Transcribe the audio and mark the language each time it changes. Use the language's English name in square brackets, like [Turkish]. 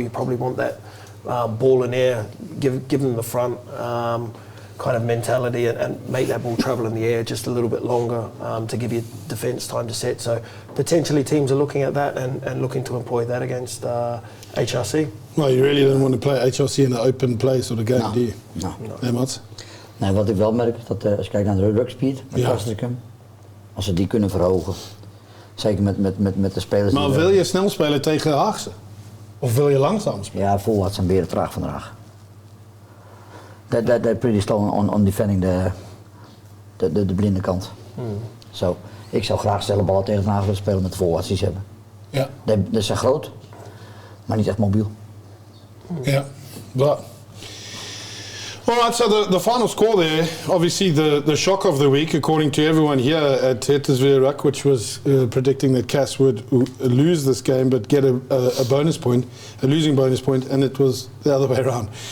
[English] You probably want that ball in air, give them the front kind of mentality and make that ball travel in the air just a little bit longer to give your defence time to set. So potentially teams are looking at that and looking to employ that against HRC. Well, you really don't want to play HRC in an open play sort of game, do you? [Dutch] Nee, Mats? Nee, wat ik wel merk, dat als je kijkt naar de ruckspeed met Castricum, als ze die kunnen verhogen, zeker met de spelers... Maar wil je snel spelen tegen Haagse? Of wil je langzaam spelen? Ja, voorwaarts zijn beren traag vandaag. [English] They're pretty slow on defending [Dutch] de blinde kant. So, ik zou graag snelle ballen tegen Den Haag willen spelen met de voorwaarts die ze hebben. Ja. Ze zijn groot, maar niet echt mobiel. [English] Yeah, but all right. So the final score there, obviously the shock of the week, according to everyone here at Hettersweer, which was predicting that Cass would lose this game but get a bonus point, a losing bonus point, and it was the other way around.